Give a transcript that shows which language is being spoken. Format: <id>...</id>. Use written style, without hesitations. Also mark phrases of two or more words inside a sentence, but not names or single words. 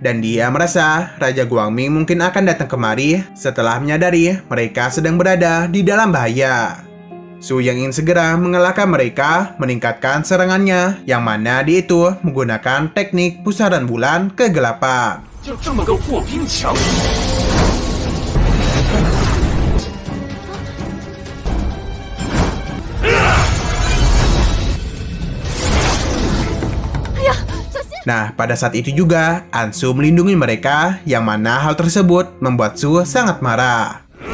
<id>Dan dia merasa Raja Guangming mungkin akan datang kemari setelah menyadari mereka sedang berada di dalam bahaya. Su yang ingin segera mengalahkan mereka meningkatkan serangannya, yang mana dia itu menggunakan teknik pusaran bulan kegelapan.</id> <zh>就这么个破冰墙。</zh> <id>Nah, pada saat itu juga, Ansu melindungi mereka, yang mana hal tersebut membuat Su sangat marah.</id>